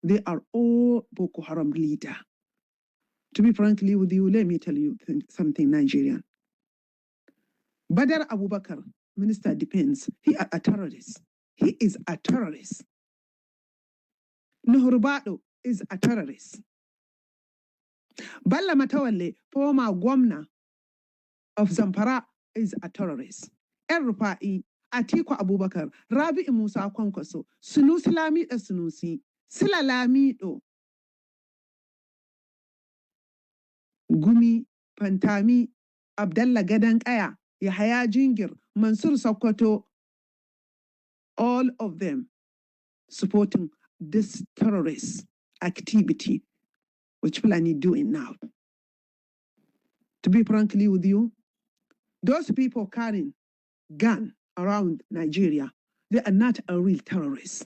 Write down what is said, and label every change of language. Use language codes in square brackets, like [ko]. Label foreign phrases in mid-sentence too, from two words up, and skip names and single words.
[en] They are all Boko Haram leader. To be frankly with you, let me tell you something, Nigerian. Badar Abubakar, Minister of Defense, he is a terrorist. He is a terrorist. Nuhurubado is a terrorist. Balla Matawalle, former governor of Zamfara, is a terrorist. El Rufai, Atiku Abubakar, Rabi Musa Kwankwaso, Sunusi Lami Sunusi, Sila Lamido, Gumi, Pantami, Abdallah Gadankaya, Yahya Jingir, Mansur Sokoto, all of them supporting this terrorist activity, which Fulani doing now. To be frankly with you, those people carrying gun around Nigeria, they are not a real terrorist.